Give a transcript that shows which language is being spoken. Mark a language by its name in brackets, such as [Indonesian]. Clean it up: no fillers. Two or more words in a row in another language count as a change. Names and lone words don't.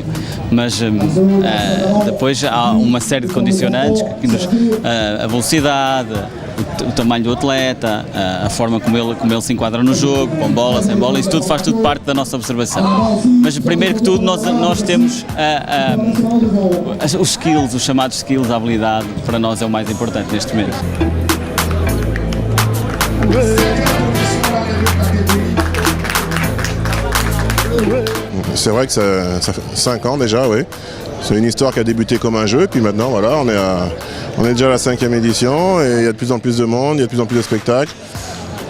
[Portuguese] Mas depois há uma série de condicionantes, a velocidade, o tamanho do atleta, a forma como ele se enquadra no jogo, com bola, sem bola, isso tudo faz tudo parte da nossa observação. Mas primeiro que tudo nós temos os skills, os chamados skills, a habilidade, para nós é o mais importante neste momento. [French] C'est vrai que ça fait 5 ans déjà, oui. C'est une histoire qui a débuté comme un jeu, puis maintenant voilà, on est déjà à la 5e édition et il y a de plus en plus de monde, il y a de plus en plus de spectacles.